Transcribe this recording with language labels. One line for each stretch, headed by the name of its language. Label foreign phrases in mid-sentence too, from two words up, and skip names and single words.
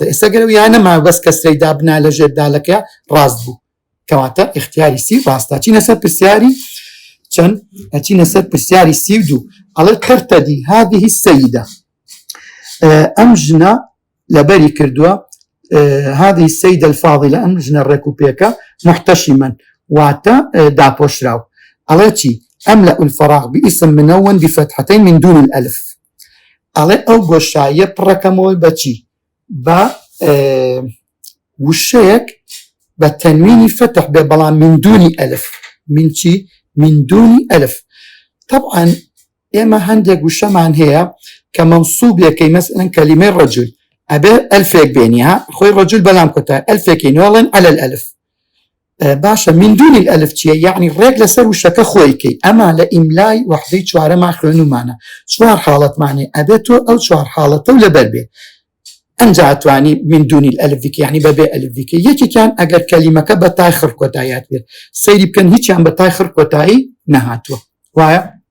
Central Kurdish: ئێستا گەرەوە یانە ما بەس کەسرەی دابنا لە ژێردالەکە ڕاست بوو کەواتە اختیاری سی ڕاستە. چینە سەر پرسیاری چەند؟ ئەچینە سەر پرسیاری سی و دوو. ئەڵێ
Arabic: تەرتەدی هذه السەیدە،
Central Kurdish: ئەم ژنە لەبەری کردووە
Arabic: هذه السيدة الفاضلة،
Central Kurdish: ئەم ژنە ڕێکوپێکە محتەشیمەن واتە داپۆشراو. ئەڵێ چی؟
Arabic: ئەملأ الفراغ باسم منون بفتحتين من دون الألف.
Central Kurdish: ئەڵێ ئەو گۆشاییە پڕەکەمەوە بەچی؟ بە وشەیەک بە تەنوینی فتح بێ بەڵام من دونی ئەلف. من چی؟ من دونی ئەلف. طبعا ئێمە هەندێک وشەمان هەیە کە مەنسووبێکەی مەسەلەن کەلیمەی ڕەجول ئەبێ ئەلفێک بێنی، ها خۆی ڕەجول بەلام کۆتە ئەلفێکی نوێڵێن
Arabic: على الألف.
Central Kurdish: باشە
Arabic: من دونی الألف
Central Kurdish: چییە؟ یعنی ڕێک لەسەر وشەکە خۆیکەی. ئەمە لە ئیملای وحدەی چوارەما خوێنومانە، چوار حاڵەتمانێ ئەبێت تۆ ئەو چوار حاڵەتە و لەبەر بێ ئەنجا ئەتوانی من دونی الألفیکە یعنی بەبێ ئەلفیکە. یەکێکیان ئەگەر کەلیمەکە بە تای خڕ کۆتاییات بێت، سەیری بکەن هیچیان بە تای خڕ کۆتایی نەهاتووە، وایە؟